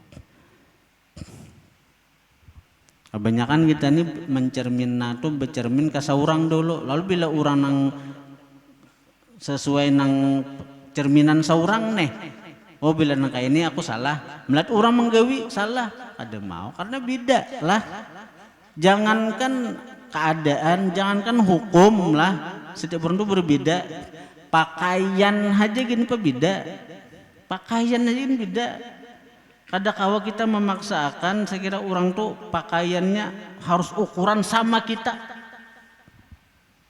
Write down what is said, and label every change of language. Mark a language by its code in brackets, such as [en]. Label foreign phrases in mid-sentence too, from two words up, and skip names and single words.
[id] Kebanyakan kita ini bercermin ke seorang dulu. [bjn] Lalu bila orang nang sesuai nang cerminan seorang nih, oh bila nang kayak ini aku salah. Melihat orang menggawi salah, ada mau karena beda lah. Jangankan keadaan, jangankan hukum lah. [id] Setiap orang itu berbeda. Pakaian aja gini beda. Pakaian aja gini beda. [bjn] Kadang kawa kita memaksakan, saya kira orang tuh pakaiannya harus ukuran sama kita.